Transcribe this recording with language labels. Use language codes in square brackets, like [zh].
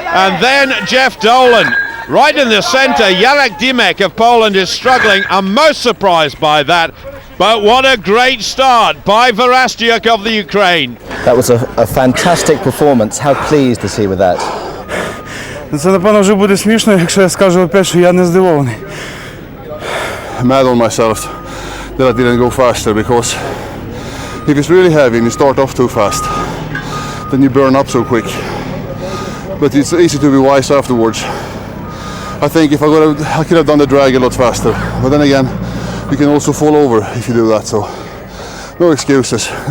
[en] And then Jeff Dolan. Right in the centre, Jarek Dymek of Poland is struggling. I'm most surprised by that. But what a great start by Verastyuk of the Ukraine. That was a fantastic performance. How pleased is he with that? [uk] Це, напевно, вже буде смішно, якщо я скажу опять, що я не здивований. [en] I'm mad on myself that I didn't go faster, because if it's really heavy and you start off too fast, then you burn up so quick. But it's easy to be wise afterwards. I think if I could have done the drag a lot faster, but then again, you can also fall over if you do that, so no excuses.